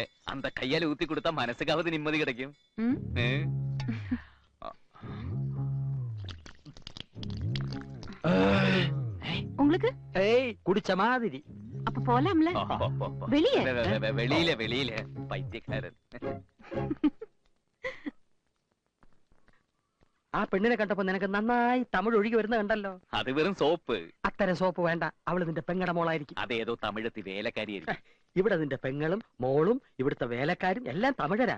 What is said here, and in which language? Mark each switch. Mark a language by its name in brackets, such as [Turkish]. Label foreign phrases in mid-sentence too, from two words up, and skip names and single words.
[Tamil] அந்த கையால ஊத்தி கொடுத்தா மனசுக்காவது நிம்மதி கிடைக்கும். உங்களுக்கு? ஏய், குடிச்ச மாதிரி. அப்ப போலாம்ல. வெளியே. வெளியில வெளியில பைத்தியக்காரன். [Malayalam] ആ പെണ്ണിനെ കണ്ടപ്പോ നിനക്ക് നന്നായി തമിഴ് ഒഴുകി വരുന്ന കണ്ടല്ലോ. അത് വെറും സോപ്പ്. അത്തരം സോപ്പ് വേണ്ട, അവള് നിന്റെ പെങ്ങടെ മോളായിരിക്കും. അതേതോ തമിഴത്തി വേലക്കാരിയായിരിക്കും. ഇവിടെ നിന്റെ പെങ്ങളും മോളും ഇവിടുത്തെ വേലക്കാരും എല്ലാം തമിഴരാ.